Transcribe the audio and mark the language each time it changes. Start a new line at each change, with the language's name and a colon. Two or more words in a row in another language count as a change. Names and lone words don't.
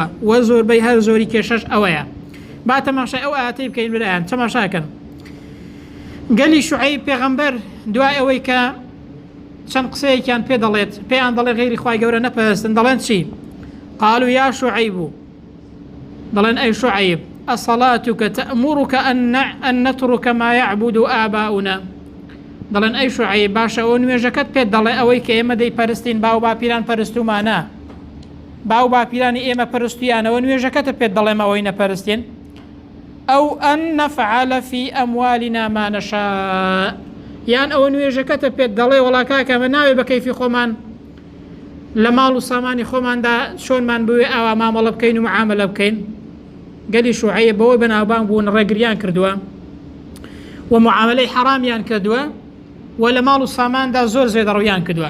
Central Kurdish: و زۆربەی هەر زۆری کێشەش ئەوەیە. با تەماشای ئەو ئاەتەی بکەین برایان، تەماشاکەن. گەلی شوعەیب پێغەمبەر دوای ئەوەی کە چەند قسەیەکیان پێ دەڵێت، پێیان دەڵێ غەیری خوای گەورە نەپەرستن، دەڵێن چی؟
Arabic: قالوا یا شوعەیب،
Central Kurdish: دەڵێن ئەی شوعەیب
Arabic: أصلاتك تأمرك أن نترك ما يعبد آباؤنا.
Central Kurdish: دەڵێن ئەی شوعەیب باشە ئەو نوێژەکەت پێت دەڵێ ئەوەی کە ئێمە دەی پەرستین، باو باپیران پەرستومانە، باو باپیرانی ئێمە پەرستویانەوە، نوێژەکەتە پێت دەڵێم ئەوەی نەپەرستین.
Arabic: ئەو ئەن نەفعل في أموالنا ما نشاء،
Central Kurdish: یان ئەوە نوێژەکەتە پێت دەڵێ وەڵا کاکە ئەمە ناوێ بە کەیفی خۆمان لە ماڵ و سامانی خۆماندا چۆنمان بوێ ئاوا مامەڵە بکەین و معاملە بکەین. گەلی شوعەیب بەوەی بەناوبانگ بوون ڕێگریان کردووە و معاملەی حەرامیان کردووە و لە ماڵ و ساماندا زۆر زێدەڕەویان کردووە.